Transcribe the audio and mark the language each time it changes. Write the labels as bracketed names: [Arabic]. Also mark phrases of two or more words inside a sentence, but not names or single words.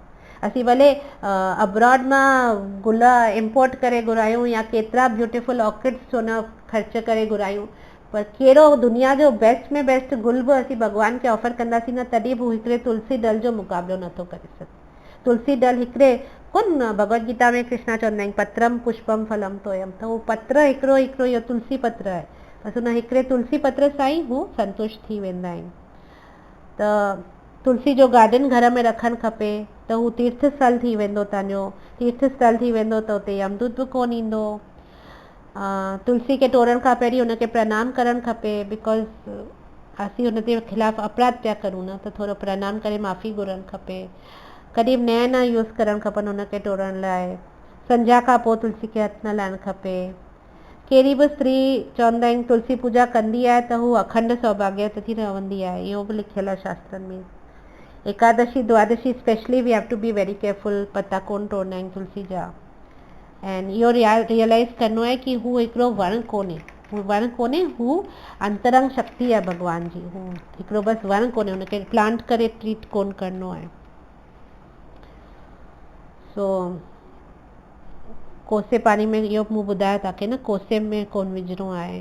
[Sindhi] असीं भले अब्रॉड मां गुल इम्पोर्ट करे घुरायूं या केतिरा [English] beautiful orchids [Sindhi] छो न ख़र्च करे घुरायूं, पर कहिड़ो दुनिया जो बेस्ट में बेस्ट गुल बि असीं भॻवान खे ऑफर कंदासीं न, तॾहिं बि हिकिड़े तुलसी दल जो मुक़ाबिलो नथो करे सघे। तुलसी दल हिकिड़े कोन, भगवत गीता में कृष्णा चवंदा आहिनि [Sanskrit] पत्रम पुष्पम फलम तोयम, [Sindhi] त उहो पत्र हिकिड़ो इहो तुलसी पत्र आहे। बसि हुन हिकिड़े तुलसी पत्र सां ई हू संतुष्ट थी वेंदा आहिनि। त तुलसी जो गार्डन घर में रखणु खपे त हू तीर्थ स्थल थी वेंदो, तव्हांजो तीर्थ स्थल थी वेंदो त उते यमदूत बि कोन ईंदो। तुलसी खे टोड़ण खां पहिरीं हुनखे प्रणाम करणु खपे, बिकॉज़ असीं हुन जे ख़िलाफ़ु अपराध पिया करूं न, त थोरो प्रणाम करे माफ़ी घुरणु खपे। कॾहिं बि नया न यूज़ करणु खपनि हुनखे टोड़ण लाइ। संझा खां पोइ तुलसी खे हथु न लाइणु खपे। कहिड़ी बि स्त्री चवंदा आहिनि तुलसी पूजा कंदी आहे त हू अखंड सौभाग्यवती रहंदी आहे, इहो बि लिखियलु आहे शास्त्रनि में। [English] एकादशी द्वादशी specially we have to be very careful, [Sindhi] पता कोन टोड़ना आहिनि तुलसी जा। ऐं इहो रियलाइज़ करिणो आहे कि हू हिकिड़ो वणु कोन्हे, हू वणु कोन्हे, हू अंतरंग शक्ति आहे भॻवान जी। हू हिकिड़ो बसि वणु कोन्हे, हुनखे प्लांट करे ट्रीट कोन करिणो आहे। सो कोसे पाणी में इहो मूं ॿुधायो तव्हांखे न, कोसे में कोन विझिणो आहे।